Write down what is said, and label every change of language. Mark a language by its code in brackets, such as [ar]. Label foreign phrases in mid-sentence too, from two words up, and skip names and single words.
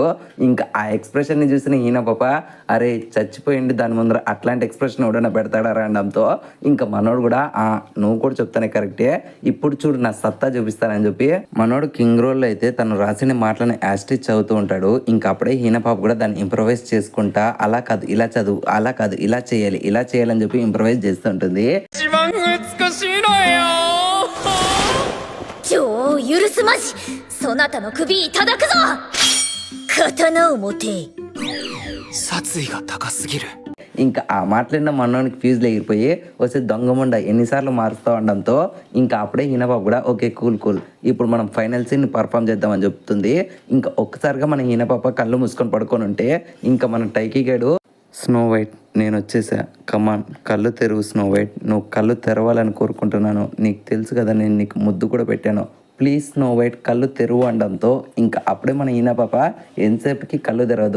[te] ఇంకా ఆ ఎక్స్ప్రెషన్ని చూసిన హీనా పాప అరే చచ్చిపోయింది దాని ముందర అట్లాంటి ఎక్స్ప్రెషన్ ఎవడన్నా పెడతాడా అనడంతో ఇంకా మనోడు కూడా నువ్వు కూడా చెప్తానే కరెక్టే ఇప్పుడు చూడు నా సత్తా చూపిస్తానని చెప్పి మనోడు [en] king role [te] అయితే తను రాసిన మాటలను యాస్టిచ్ చదువుతూ ఉంటాడు. ఇంకా అప్పుడే హీనా పాప కూడా దాన్ని ఇంప్రవైజ్ చేసుకుంటా అలా కాదు ఇలా చదువు అలా కాదు ఇలా చేయాలని చెప్పి ఇంప్రవైజ్ చేస్తుంటుంది. [ja] 情を許すまじそなたの首いただくぞ刀を持て殺意が高すぎる [te] ఇంకా ఆ మాట్లాడిన మనోనికి ఫీజులు ఎగిరిపోయి వస్తే దొంగముండ ఎన్నిసార్లు మారుస్తూ ఉండడంతో ఇంకా అప్పుడే హీనాపాప కూడా [en] okay cool [te] ఇప్పుడు మనం [en] final scene perform [te] చేద్దామని చెప్తుంది. ఇంకా ఒక్కసారిగా మన హీనాపాప కళ్ళు మూసుకొని పడుకొని ఉంటే ఇంకా మన టైకీ గడు స్నో వైట్ నేను వచ్చేసా, కమాన్ కళ్ళు తెరువు స్నో వైట్, నువ్వు కళ్ళు తెరవాలని కోరుకుంటున్నాను, నీకు తెలుసు కదా నేను నీకు ముద్దు కూడా పెట్టాను, ప్లీజ్ స్నో వైట్ కళ్ళు తెరువు అనడంతో ఇంకా అప్పుడే మన హీనాపాప ఎంతసేపుకి కళ్ళు తెరవదు.